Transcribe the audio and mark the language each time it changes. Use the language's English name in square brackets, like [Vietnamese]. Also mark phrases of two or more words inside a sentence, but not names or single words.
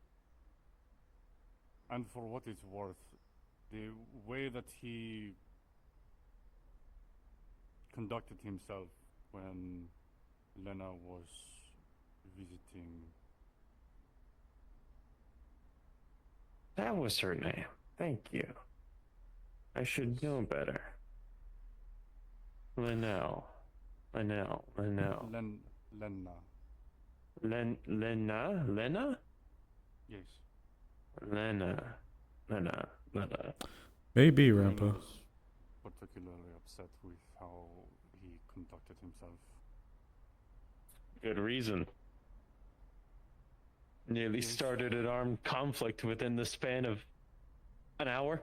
[English] And for what it's worth, the way that he conducted himself when Lena was visiting... That was her name. Thank you. I should know better. Lena. Lena. Lena? Yes. Lena. Maybe, Karina Rampa. was particularly upset with how he conducted himself. Good reason. Nearly started an armed conflict within the span of an hour.